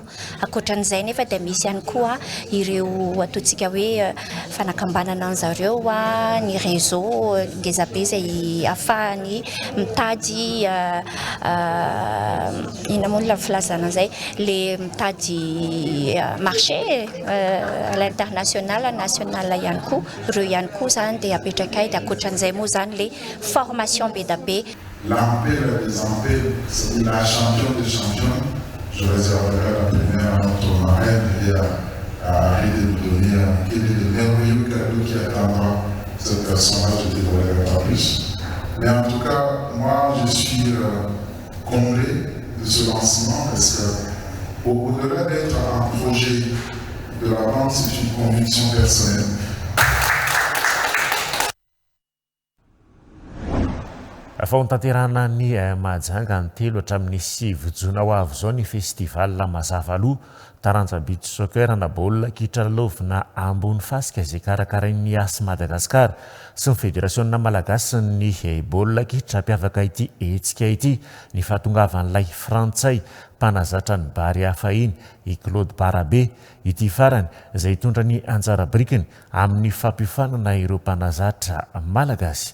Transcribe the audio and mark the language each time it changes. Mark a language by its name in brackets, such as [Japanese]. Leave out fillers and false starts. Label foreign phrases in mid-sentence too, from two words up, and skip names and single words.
[Malagasy] Ankoatran'izay nefa dia misy ihany koa ireo ataontsika hoe fanakambanana an'zareo ny réseau ngezabe izay ahafahany mitady ina moa la filazana an'izay le mitady [French] marché à l'international [Malagasy] national ihany koa ireo ihany koa zany dia apetraka dia ankoatran'izay moa zany le formation be da be. [French] L'Ampela des Ampels, c'est la championne des champions. Je réserverai la première à notre marraine et à Harry de nous donner quel est le merveilleux cadeau qui attendra cette personne-là. Je ne dévoilerai pas plus. Mais en tout cas, moi, je suis comblé de ce lancement parce que au-delà d'être un projet de la vente, c'est une conviction personnelle. [Malagasy] Fa tanterahana ny Mahajanga ny 3 hatramin'ny 7 jona ho avy zao ny festival mazava aloha taranja [English] beach soccer [Malagasy] na baolina kitra lalovina ambony fasika izay karakarain'ny AS Madagasikara sy ny fédération malagasy ny baolina kitra mpiavaka ity hetsika ity ny fahatongavan'ilay frantsay mpanazatra ny bary hafa iny i Claude Barabe ity farany izay hitondra ny anjara brikiny amin'ny fampifanana ireo mpanazatra malagasy.